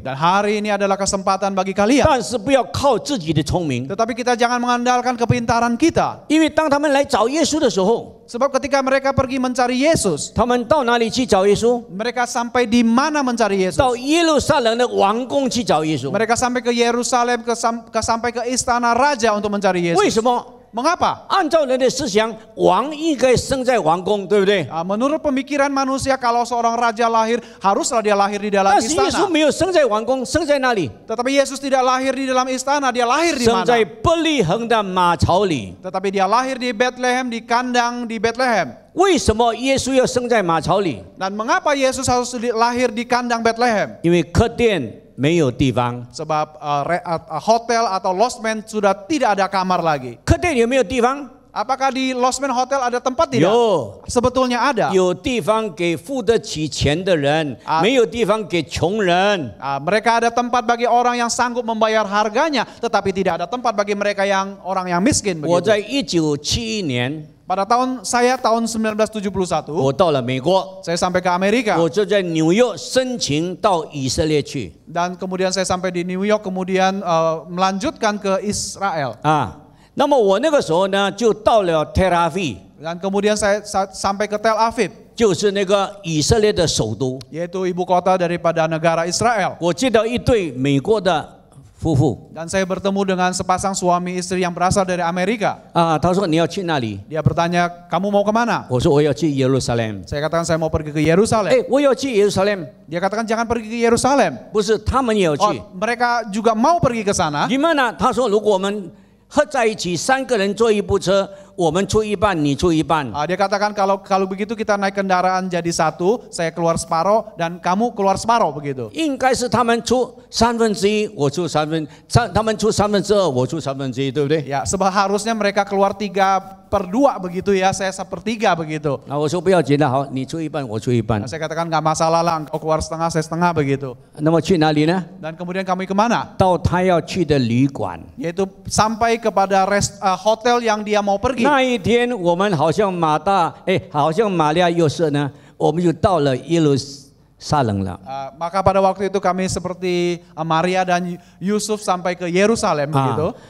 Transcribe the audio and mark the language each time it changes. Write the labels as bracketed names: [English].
[Indonesian] Dan hari ini adalah kesempatan bagi kalian. [Chinese] 但是不要靠自己的聪明， [Indonesian] Tetapi kita jangan mengandalkan kepintaran kita. [Chinese] 因为当他们来找耶稣的时候， [Indonesian] Sebab ketika mereka pergi mencari Yesus, [Chinese] 他们到哪里去找耶稣？ [Indonesian] mereka sampai di mana mencari Yesus? [Chinese] 到耶路撒冷的王宫去找耶稣。 [Indonesian] Mereka sampai ke Yerusalem, sampai ke istana raja untuk mencari [Chinese] 为 [Indonesian] Yesus. [Chinese] 什么？ [Indonesian] Mengapa? [Chinese] 按照人的思想，王应该生在王宫，对不对？ [Indonesian] Menurut pemikiran manusia, kalau seorang raja lahir, haruslah dia lahir di dalam [Chinese] 但是耶稣 [Indonesian] istana. [Chinese] 没有生在王宫，生在哪里？ [Indonesian] Tetapi Yesus tidak lahir di dalam istana, dia lahir di [Chinese] 生在 [Indonesian] mana? [Chinese] 伯利恒的马槽里。 [Indonesian] Tetapi dia lahir di Bethlehem, di kandang di Bethlehem. [Chinese] 为什么耶稣要生在马槽里？ [Indonesian] Dan mengapa Yesus harus lahir di kandang Bethlehem? [Chinese] 因为客店没有地方。 [Indonesian] Sebab hotel atau losmen sudah tidak ada kamar lagi. [Chinese] 客店有没有地方？ [Indonesian] Apakah di losmen hotel ada tempat tidak? [Chinese] 有， [Indonesian] Sebetulnya ada. [Chinese] 有地方给付得起钱的人，没有地方给穷人。 [Indonesian] Mereka ada tempat bagi orang yang sanggup membayar harganya, tetapi tidak ada tempat bagi mereka yang orang yang miskin. [Chinese] 我 [Indonesian] Begitu. [Chinese] 在1971年， [Indonesian] Pada tahun 1971, [Chinese] 我到了美国， [Indonesian] saya sampai ke Amerika [Chinese] 我就在纽约申请到以色列去 [Indonesian] dan kemudian saya sampai di New York, kemudian melanjutkan ke Israel 啊。 [Chinese] 那么我那个时候呢，就到了 Tel Aviv， [Indonesian] dan kemudian saya sampai ke Tel Aviv, [Chinese] 就是那个以色列的首都。 [Indonesian] yaitu ibu kota daripada negara Israel. [Chinese] 我见到一对美国的夫妇 [Indonesian] Dan saya bertemu dengan sepasang suami istri yang berasal dari Amerika. [Chinese] 啊，他说你要去哪里？ [Indonesian] Dia bertanya, kamu mau kemana? [Chinese] 我说我要去耶路撒冷。 [Indonesian] Saya katakan saya mau pergi ke Yerusalem. [Chinese] 哎，我要去耶路撒冷， [Indonesian] Dia katakan jangan pergi ke Yerusalem. [Chinese] 不是他们也要去。 [Indonesian] Mereka juga mau pergi ke sana. Gimana？ [Chinese] 他说如果我们合在一起，3个人坐一部车，我们出一半，你出一半。 [Indonesian] Dia katakan kalau begitu kita naik kendaraan jadi satu, saya keluar separuh dan kamu keluar separuh begitu. [Chinese] 应该是他们出1/3，我出他们出2/3，我出1/3，对不对？ [Indonesian] Ya, seharusnya mereka keluar 3/2 begitu ya, saya 1/3 begitu. [Chinese] 那我说不要紧的，好，你出一半，我出一半 [Indonesian] Nah,。saya katakan nggak masalah lah, engkau keluar setengah, saya setengah begitu. [Chinese] 那么去哪里呢？ [Indonesian] Dan kemudian kami kemana? [Chinese] 到他要去的旅馆。 [Indonesian] Yaitu sampai kepada hotel yang dia mau pergi. [Chinese] 那一天我们好像好像玛利亚约瑟呢，我们就到了耶路撒冷了。 [Indonesian] Maka pada waktu itu kami seperti Maria dan Yusuf sampai ke Yerusalem begitu.